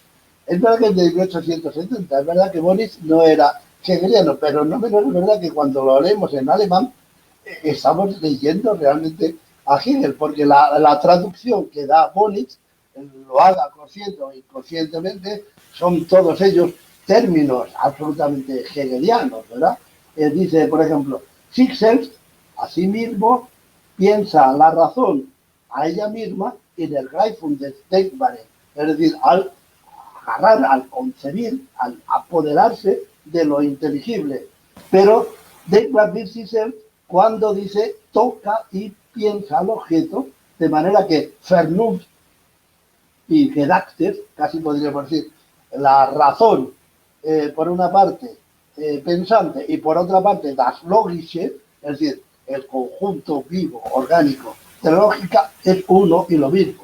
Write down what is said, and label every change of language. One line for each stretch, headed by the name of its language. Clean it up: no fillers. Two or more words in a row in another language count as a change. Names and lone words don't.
Spanish: Es verdad que es de 1870, es verdad que Bonitz no era hegeliano, pero no menos es verdad que cuando lo leemos en alemán estamos leyendo realmente a Hegel, porque la traducción que da Bonitz, lo haga consciente o inconscientemente, son todos ellos términos absolutamente hegelianos, ¿verdad? Dice, por ejemplo,
German: sich selbst,
Spanish: a sí mismo, piensa la razón a ella misma en el
German: Greifung des Denkbaren,
Spanish: es decir, al agarrar, al concebir, al apoderarse de lo inteligible. Pero
German: Denkbar wird sich selbst
Spanish: cuando dice toca y piensa al objeto, de manera que Vernunft y Gedachter, casi podríamos decir, la razón, por una parte, pensante, y por otra parte,
German: das Logische,
Spanish: es decir, el conjunto vivo, orgánico de la lógica, es uno y lo mismo.